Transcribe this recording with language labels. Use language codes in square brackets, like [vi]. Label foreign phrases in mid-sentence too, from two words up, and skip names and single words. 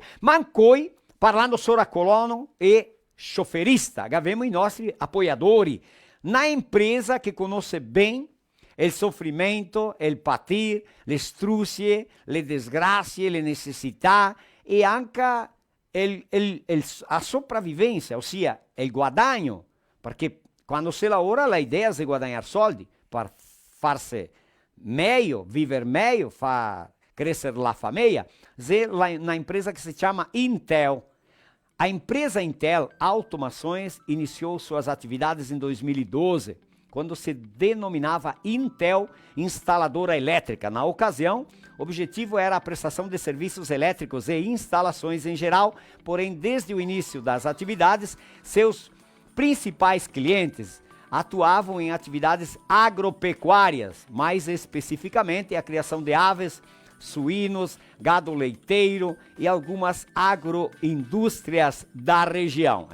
[it] Ma anche parlando solo a colono e scioferista, che abbiamo i nostri appoggiatori, una impresa che conosce bene il soffrimento, il patir, le struzie, le disgrazie, le necessità e anche la sopravvivenza, ossia il guadagno, perché quando si lavora la idea è di guadagnare soldi per farsi meglio, vivere meglio, far crescere la famiglia. C'è una impresa che si chiama Intel. [pt] A empresa Intel Automações iniciou suas atividades em 2012, quando se denominava Intel Instaladora Elétrica. Na ocasião, o objetivo era a prestação de serviços elétricos e instalações em geral, porém, desde o início das atividades, seus principais clientes atuavam em atividades agropecuárias, mais especificamente a criação de aves, suínos, gado leiteiro e algumas agroindústrias da região.